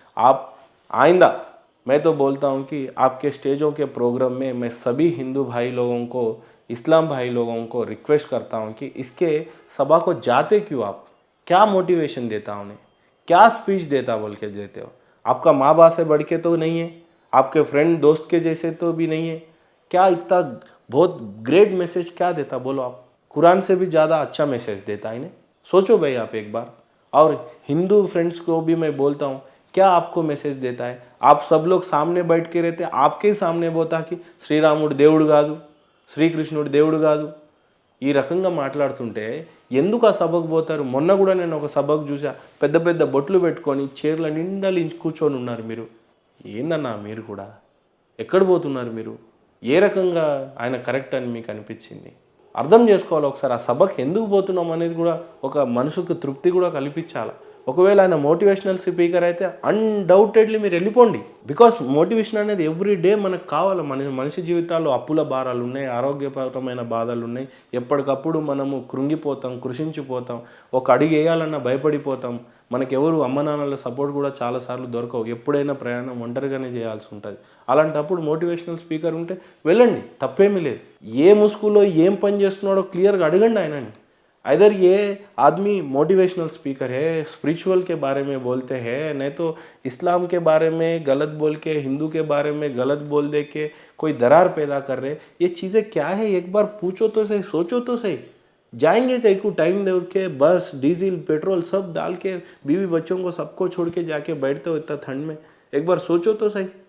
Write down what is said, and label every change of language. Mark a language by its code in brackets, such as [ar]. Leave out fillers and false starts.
[hi] आप आइंदा, मैं तो बोलता हूँ कि आपके स्टेजों के प्रोग्राम में मैं सभी हिंदू भाई लोगों को, इस्लाम भाई लोगों को रिक्वेस्ट करता हूँ कि इसके सभा को जाते क्यों आप, क्या मोटिवेशन देता उन्हें, क्या स्पीच देता बोल के देते हो, आपका माँ बाप से बढ़ के तो नहीं है, आपके फ्रेंड दोस्त के जैसे तो भी नहीं है, क्या इतना बहुत ग्रेट मैसेज क्या देता बोलो आप, कुरान से भी ज़्यादा अच्छा मैसेज देता है इन्हें, सोचो भाई आप एक बार। और हिंदू फ्रेंड्स को भी मैं बोलता हूँ, क्या आपको मैसेज देता है, आप सब लोग सामने बैठ के रहते, आपके ही सामने बोलता कि [te] శ్రీరాముడు దేవుడు కాదు, శ్రీకృష్ణుడు దేవుడు కాదు, ఈ రకంగా మాట్లాడుతుంటే ఎందుకు ఆ సభకు పోతారు? మొన్న కూడా నేను ఒక సభకు చూసా, పెద్ద పెద్ద బొట్లు పెట్టుకొని చీరల నిండా కూర్చొని ఉన్నారు మీరు, ఏందన్నా మీరు కూడా ఎక్కడ పోతున్నారు మీరు, ఏ రకంగా ఆయన కరెక్ట్ అని మీకు అనిపించింది? అర్థం చేసుకోవాలి ఒకసారి, ఆ సభకు ఎందుకు పోతున్నాం అనేది కూడా ఒక మనసుకు తృప్తి కూడా కల్పించాలి। ఒకవేళ ఆయన మోటివేషనల్ స్పీకర్ అయితే అన్డౌటెడ్లీ మీరు వెళ్ళిపోండి, బికాస్ మోటివేషన్ అనేది ఎవ్రీ డే మనకు కావాలి। మనిషి జీవితాల్లో అప్పుల భారాలు ఉన్నాయి, ఆరోగ్యపరమైన బాధలు ఉన్నాయి, ఎప్పటికప్పుడు మనము కృంగిపోతాం, కృషించిపోతాం, ఒక అడుగు వేయాలన్నా భయపడిపోతాం, మనకెవరు అమ్మ నాన్నల సపోర్ట్ కూడా చాలాసార్లు దొరకవు, ఎప్పుడైనా ప్రయాణం ఒంటరిగానే చేయాల్సి ఉంటుంది। అలాంటప్పుడు మోటివేషనల్ స్పీకర్ ఉంటే వెళ్ళండి, తప్పేమీ లేదు। ఏ ముసుగులో ఏం పని చేస్తున్నాడో క్లియర్గా అడగండి ఆయనని। [hi] इधर ये आदमी मोटिवेशनल स्पीकर है, स्पिरिचुअल के बारे में बोलते हैं, नहीं तो इस्लाम के बारे में गलत बोल के, हिंदू के बारे में गलत बोल दे के कोई दरार पैदा कर रहे, ये चीज़ें क्या है एक बार पूछो तो सही, सोचो तो सही। जाएंगे कहीं को टाइम दे के बस डीजल पेट्रोल सब डाल के बीवी बच्चों को सबको छोड़ के जाके बैठते हो इतना ठंड में, एक बार सोचो तो सही।